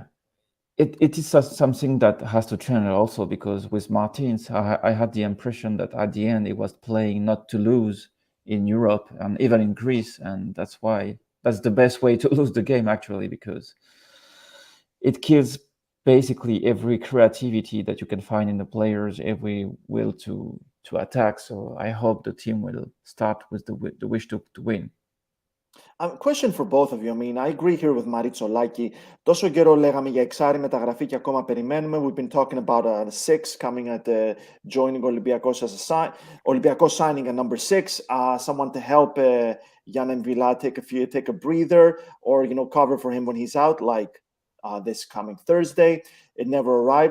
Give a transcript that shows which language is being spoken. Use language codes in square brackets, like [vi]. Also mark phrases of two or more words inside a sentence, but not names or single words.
[en] It is something that has to change also, because with Martins, I had the impression that at the end he was playing not to lose in Europe and even in Greece, and that's the best way to lose the game actually, because it kills basically every creativity that you can find in the players, every will to attack. So I hope the team will start with the wish to win. Question for both of you. I mean, I agree here with Maritzolaki. [el] Τόσο καιρό λέγαμε για εξάρι μεταγραφή και ακόμα περιμένουμε. [en] We've been talking about the 6 coming at joining Olympiacos as a Olympiacos signing a number 6, someone to help Yann M'Vila take a breather, or cover for him when he's out, like this coming Thursday. It never arrived.